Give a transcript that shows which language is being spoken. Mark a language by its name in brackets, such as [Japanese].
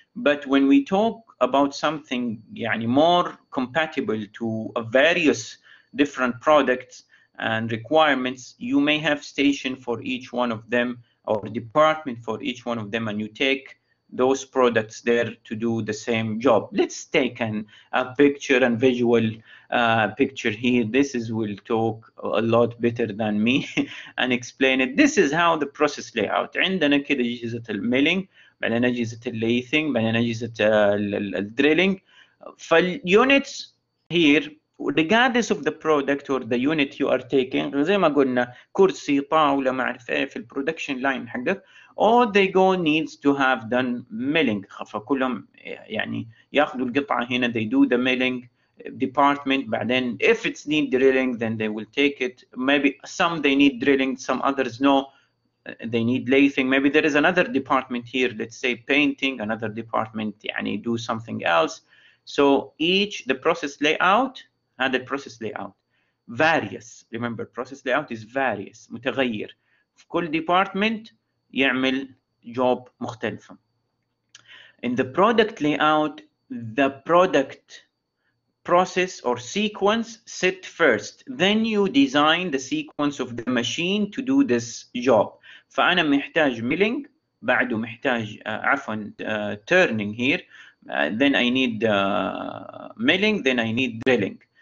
[English] But when we talk about something يعني more compatible to various different products and requirements, you may have station for each one of them, or department for each one of them, and you take those products there to do the same job. Let's take a picture and visual picture here. This is will talk a lot better than me and explain it. This is how the process layout. [Arabic] عندنا كده أجهزة الميلينج، بعدين أجهزة الليثينج، بعدين أجهزة الدريلينج. [English] فالunits here, regardless of the product or the unit you are taking، [Arabic] زي ما قلنا كرسي، طاولة، ما أعرف إيه في البرودكشن لاين حقك، [English] all they go needs to have done milling. [Arabic] فكلهم يعني ياخذوا القطعة هنا، [English] they do the milling department. بعدين if it's need drilling then they will take it. Maybe some they need drilling, some others no, they need lathing. Maybe there is another department here, let's say painting, another department يعني do something else. So each the process layout هذا process layout various. Remember process layout is various، [Arabic] متغير. في كل department يعمل job مختلفة. [English] In the product layout, the product process or sequence set first, then you design the sequence of the machine to do this job. [Arabic] فأنا محتاج [English] milling، [Arabic] بعده محتاج عفوا [English] turning here, then I need milling, then I need drilling.